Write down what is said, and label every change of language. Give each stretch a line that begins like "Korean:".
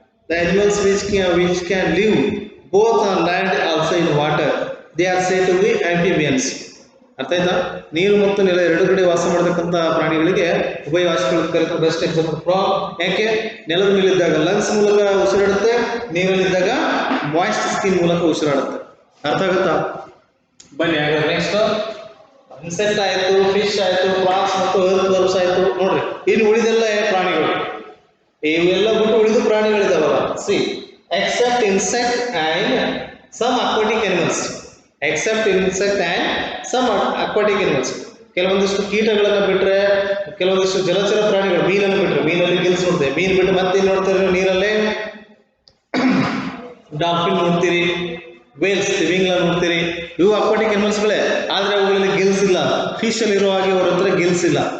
English: The animals which can live both on land also in water, they are said to be amphibians.
Kannada: ಅರ್ಥ ಆಯ್ತಾ? ನೀರು ಮತ್ತು ನೆಲ ಎರಡು ಕಡೆ ವಾಸ ಮಾಡತಕ್ಕಂಥ ಪ್ರಾಣಿಗಳಿಗೆ ಉಭಯವಾಸಿಗಳು ಕರೀತಾರೆ.
English: Best example frog.
Kannada: ಯಾಕೆ? ನೆಲದ ಮೇಲೆ ಇದ್ದಾಗ ಲಂಗ್ಸ್ ಮೂಲಕ ಉಸಿರಾಡುತ್ತೆ, ನೀರಲ್ಲಿದ್ದಾಗ ಮಾಯಿಸ್ಟ್ ಸ್ಕಿನ್ ಮೂಲಕ ಉಸಿರಾಡುತ್ತೆ. ಅರ್ಥ ಆಗುತ್ತಾ? ಬನ್ನಿ ಹಾಗಾದ್ರೆ ನೆಕ್ಸ್ಟ್ ಇನ್ಸೆಕ್ಟ್ ಆಯ್ತು, ಫಿಶ್ ಆಯ್ತು, ಫ್ರಾಗ್ಸ್ ಮತ್ತು earthworms ಆಯ್ತು. ನೋಡ್ರಿ, ಇನ್ನು ಉಳಿದೆಲ್ಲ ಪ್ರಾಣಿಗಳು. ಇವೆಲ್ಲ ಬಿಟ್ಟು ಉಳಿದು ಪ್ರಾಣಿಗಳಿದಾವಲ್ಲ,
English: See except insect and some aquatic animals except insect and some aquatic animals.
Kannada: ಕೆಲವೊಂದಿಷ್ಟು ಕೀಟಗಳನ್ನು ಬಿಟ್ಟರೆ ಕೆಲವೊಂದಿಷ್ಟು ಜಲಚರ ಪ್ರಾಣಿಗಳು, ಮೀನನ್ನು ಬಿಟ್ಟರೆ, ಮೀನಲ್ಲಿ ಗಿಲ್ಸ್ ನೋಡ್ತೇವೆ, ಮೀನು ಬಿಟ್ಟು ಮತ್ತೆ ಏನು ನೋಡ್ತಾರೆ ನೀರಲ್ಲೇ ಡಾಲ್ಫಿನ್ ನೋಡ್ತೀರಿ, ವೇಲ್ಸ್ ತಿಮಿಂಗ್ಲ ನೋಡ್ತೀರಿ, ಇವು ಅಕ್ವಾಟಿಕ್ ಅನಿಮಲ್ಸ್ಗಳೇ. ಆದರೆ ಅವುಗಳಲ್ಲಿ ಗಿಲ್ಸ್ ಇಲ್ಲ. ಫಿಶ್ ಅಲ್ಲಿ ಇರೋ ಹಾಗೆ ಅವ್ರ ಹತ್ರ ಗಿಲ್ಸ್ ಇಲ್ಲ.